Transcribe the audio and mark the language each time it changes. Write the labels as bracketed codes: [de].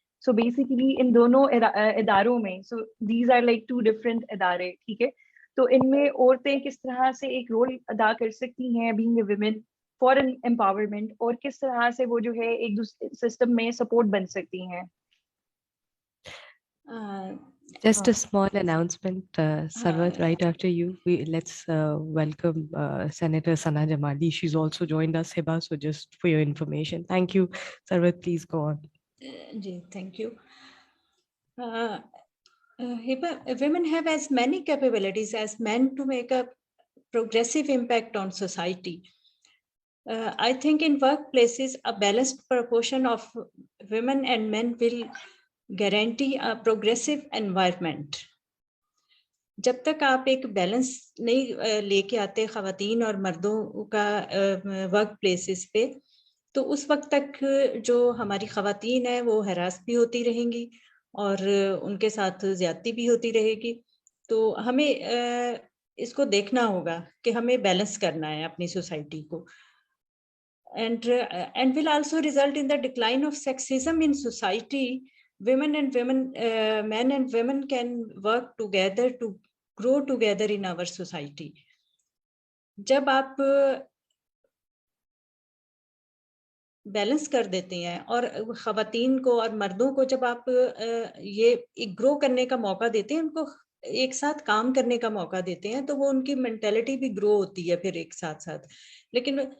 [en] So basically [ur] ان دونوں اداروں میں، [en] so these are like two different [ur] ادارے، ٹھیک ہے، تو ان میں عورتیں کس طرح سے ایک رول ادا کر سکتی ہیں [en] being a women for an empowerment، [ur] اور کس طرح سے وہ جو ہے ایک دوسرے سسٹم میں سپورٹ بن سکتی ہیں. [en] Just a small announcement, Sarwat, right after you, let's welcome Senator Sana Jamali. She's also joined us, Hiba, so just for your information. Thank you. Sarwat, please go on. Ji, thank you. Hiba, women have as many capabilities as men to make a progressive impact on society. I think in workplaces, a balanced proportion of women and men will guarantee a progressive environment. [ur] جب تک آپ ایک balance نہیں لے کے آتے خواتین اور مردوں کا ورک پلیسز پہ، تو اس وقت تک جو ہماری خواتین ہیں وہ ہراس بھی ہوتی رہیں گی اور ان کے ساتھ زیادتی بھی ہوتی رہے گی. تو ہمیں اس کو دیکھنا ہوگا کہ ہمیں بیلنس کرنا ہے اپنی سوسائٹی کو. [en] And will also result in the decline of sexism in society. Men and women can work together to grow together in our society. [ur] جب آپ بیلنس کر دیتے ہیں اور خواتین کو اور مردوں کو جب آپ یہ گرو کرنے کا موقع دیتے ہیں، ان کو ایک ساتھ کام کرنے کا موقع دیتے ہیں، تو وہ ان کی مینٹیلٹی بھی گرو ہوتی ہے پھر ایک ساتھ. لیکن